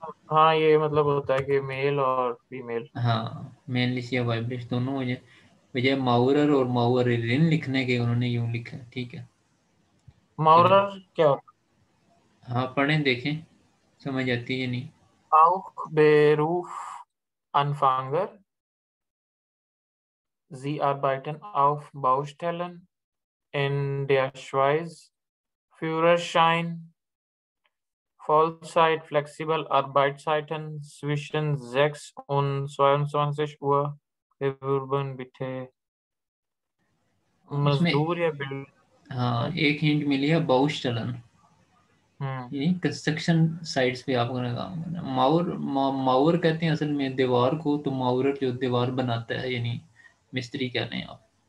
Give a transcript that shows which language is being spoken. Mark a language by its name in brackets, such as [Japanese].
[Hindi] हाँ, ये मतलब होता है कि मेल और फीमेल। हाँ, मेनलिश या वाइब्लिश दोनों हो जाए, बजाय माउरर और माउररिन लिखने के उन्होंने यूं लिखा है। ठीक है, चलें। माउरर क्या होता हाँ, पढ़ें देखें समझ आती है नहीं। है? [German] Auch Beruf Anfänger, Sie arbeiten auf Baustellen in der Schweiz, Führerschein, Vollzeit, flexibel Arbeitszeiten zwischen 6 und 22 Uhr. Bewerben bitte. [Hindi] इसमें मजदूर या बिल हाँ एक हिंट मिली है, बहुशलन, हम्म यानी कंस्ट्रक्शन साइट्स पे आपको ना काम करना है। मावर कहते हैं असल में दीवार को, तो मावरर जो दीवार बनाता है, यानी मिस्त्री कह रहे हैं आप।